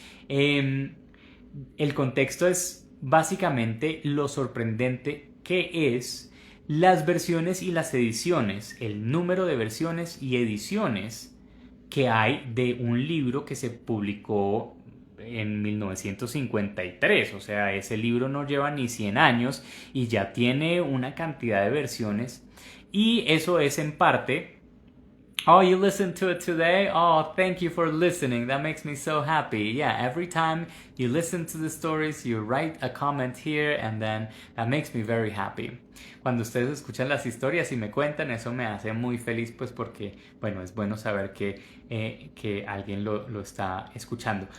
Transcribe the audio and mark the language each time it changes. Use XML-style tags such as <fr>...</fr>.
<es>El contexto es básicamente lo sorprendente que es las versiones y las ediciones, el número de versiones y ediciones que hay de un libro que se publicó en 1953. O sea, ese libro no lleva ni 100 años y ya tiene una cantidad de versiones, y eso es en parte...</es> <en>Oh, you listened to it today? Oh, thank you for listening. That makes me so happy. Yeah, every time you listen to the stories, you write a comment here, and then that makes me very happy.</en> <es>Cuando ustedes escuchan las historias y me cuentan, eso me hace muy feliz, pues porque, bueno, es bueno saber que alguien lo está escuchando.</es>